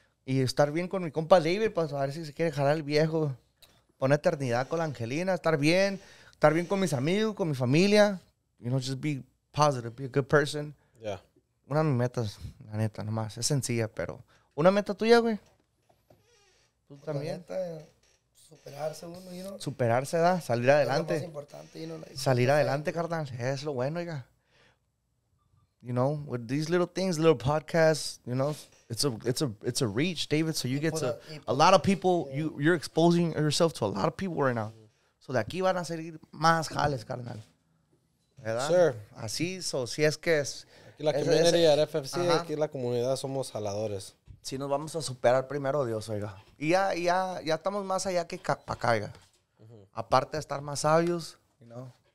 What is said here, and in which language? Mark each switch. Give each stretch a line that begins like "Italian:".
Spanish: Y estar bien con mi compa David, pues a ver si se quiere jalar el viejo. Poner eternidad con la Angelina, estar bien con mis amigos, con mi familia.
English: You know, just be positive, be a good person. Yeah.
Spanish: Una de mis metas, la neta, nomás. Es sencilla, pero... ¿Una meta tuya, güey? ¿Tú también? La neta, superarse uno,
English: you know.
Spanish: Superarse, da, salir adelante. Es lo más importante,
English: you know, like,
Spanish: Salir adelante, carnal. Es lo bueno, oiga.
English: You know, with these little things, little podcasts, you know, it's a reach, David. So you get to a lot of people. You're exposing yourself to a lot of people right now. So
Spanish: de aquí van a salir más jales, carnal. ¿Verdad?
English: Sure.
Spanish: Así, si es que es. Aquí la
English: community at FFC,
Spanish: aquí la comunidad somos jaladores. Si nos vamos a superar primero Dios, oiga. Y ya estamos más allá que para acá, oiga. Aparte de estar más sabios,
English: you know.